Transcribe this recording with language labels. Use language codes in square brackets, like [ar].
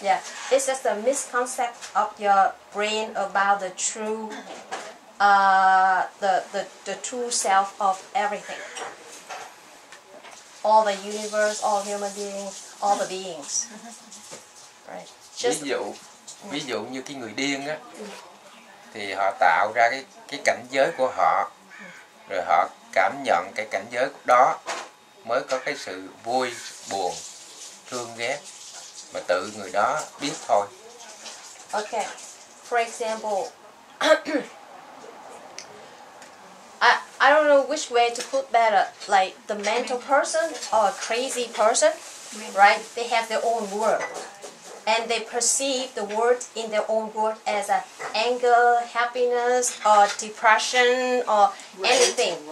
[en] Yeah, it's just a misconcept of your brain about the true the true self of everything. All the universe, all human beings, all the beings. Right. [vi] Ví dụ như cái người điên á, thì họ tạo ra cái cảnh giới của họ, rồi họ cảm nhận cái cảnh giới đó mới có cái sự vui, buồn, thương ghét, mà tự người đó biết thôi. [en] Okay. For example, I don't know which way to put better, like the mental person or a crazy person, right? They have their own world, and they perceive the world in their own world as a anger, happiness, or depression, or anything.